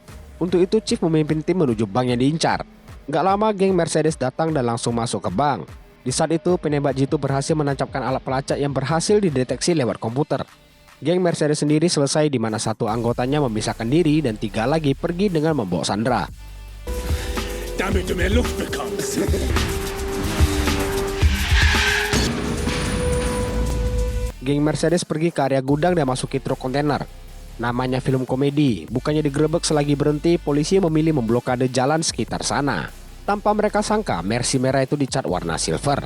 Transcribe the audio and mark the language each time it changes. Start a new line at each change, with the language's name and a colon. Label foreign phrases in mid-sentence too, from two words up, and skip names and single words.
Indonesian: Untuk itu, Chief memimpin tim menuju bank yang diincar. Gak lama, geng Mercedes datang dan langsung masuk ke bank. Di saat itu, penembak jitu berhasil menancapkan alat pelacak yang berhasil dideteksi lewat komputer. Geng Mercedes sendiri selesai di mana satu anggotanya memisahkan diri dan 3 lagi pergi dengan membawa Sandra.
German: Damit du mehr Luft bekommst.
Indonesian: Geng Mercedes pergi ke area gudang dan masuki truk kontainer. Namanya film komedi, bukannya digerebek selagi berhenti, polisi memilih memblokade jalan sekitar sana. Tanpa mereka sangka, Mercy merah itu dicat warna silver.